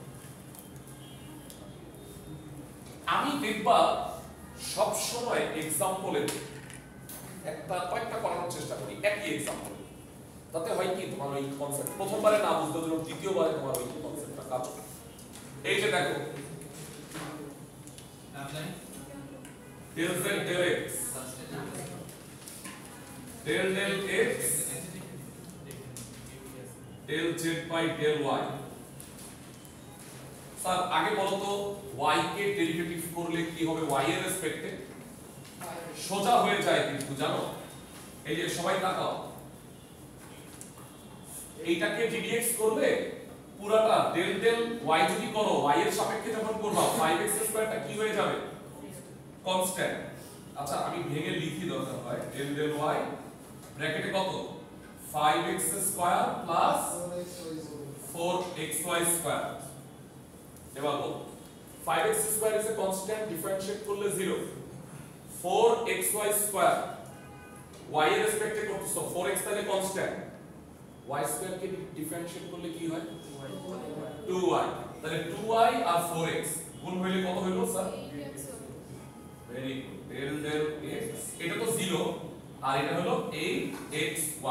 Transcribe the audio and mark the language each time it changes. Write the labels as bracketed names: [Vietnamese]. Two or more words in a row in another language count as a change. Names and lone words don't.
[Bangla] আমি দেখবা সব সময় एग्जांपले একটা কয়েকটা করানোর চেষ্টা করি একই एग्जांपल তাতে হয় কি তোমার ওই কনসেপ্ট প্রথমবারে না বুঝতে হলো দ্বিতীয়বারে তোমার ওই কনসেপ্টটা কাজ করে। [English] এই যে দেখো del z del x del del x del z by del y [Bangla] স্যার আগে বলো তো y কে ডেরিভেটিভ করলে কি হবে y এর রেসপেক্টে সোজা হয়ে যায় কিন্তু জানো এই যে সবাই তাকাও এইটাকে ddx করলে পুরাটা [English] del del y [Bangla] যদি করো y এর সাপেক্ষে যখন করবা 5x স্কয়ারটা কি হয়ে যাবে কনস্ট্যান্ট। আচ্ছা আমি ভেঙে লিখি দরকার হয় [English] del del y [Bangla] ব্র্যাকেটে কত 5x [English] square plus [Bangla] 4xy স্কয়ার এবার বল 5x [English] square is a constant [Bangla] ডিফারেন্সিয়েট করলে 0 4xy স্কয়ার y এর রেসপেক্টে করতেছো 4x তাহলে কনস্ট্যান্ট y স্কয়ার কে ডিফারেন্সিয়েট করলে কি হয় 2y তাহলে 2y আর 4x গুণ হইলে কত হইলো স্যার [English] very good del del x [Bangla] এটা তো 0 আর এটা হলো 8xy।